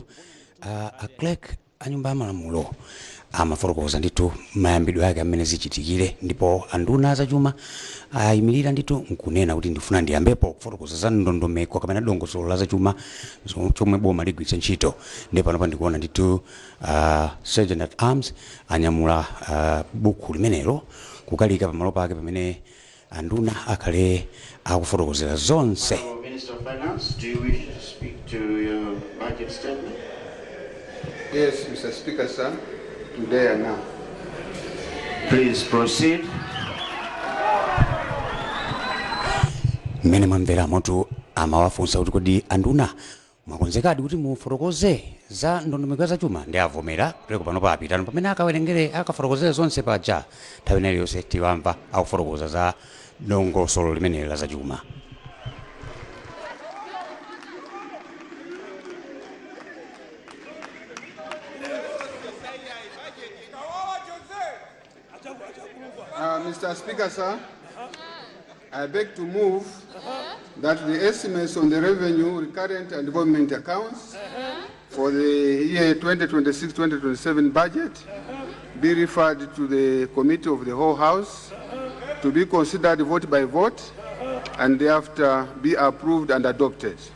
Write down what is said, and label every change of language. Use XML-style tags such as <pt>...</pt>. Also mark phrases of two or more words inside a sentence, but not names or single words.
<ny>A clerk a nyumba ya malamulo amafotokoza ndithu mayambidwe yake amene zichitikire, ndipo anduna zachuma ayimirira ndithu nkunena kuti ndifuna ndiyambepo kufotokoza za ndondomeko kapena dongosolo la zachuma chomwe boma ligwiritsa ntchito. Ndipo panopa ndikuona ndithu</ny> <en>Sergeant at Arms</en> <ny>anyamula buku limenelo kukalika pamalo pake pamene anduna akhale akufotokozera zonse.</ny> <en>Minister of Finance, do you wish to speak to your budget statement? Yes, Mr. Speaker, sir. Today and now. Please proceed.</en> <ny>Mmene mwamvera moto amawafunsa kuti kodi anduna mwakonzekadi kuti mufotokoze za ndondomeko za chuma, ndi avomera kuleko pano papitano pamene akawerengere akafotokozera zonse paja nthawi ineyi yonse tiwamva akufotokoza za dongosolo limeneli la zachuma.</ny> <en>Mr. Speaker, sir, I beg to move that the estimates on the revenue, recurrent and development accounts for the year 2026-2027 budget be referred to the Committee of the Whole House to be considered vote by vote and thereafter be approved and adopted.</en>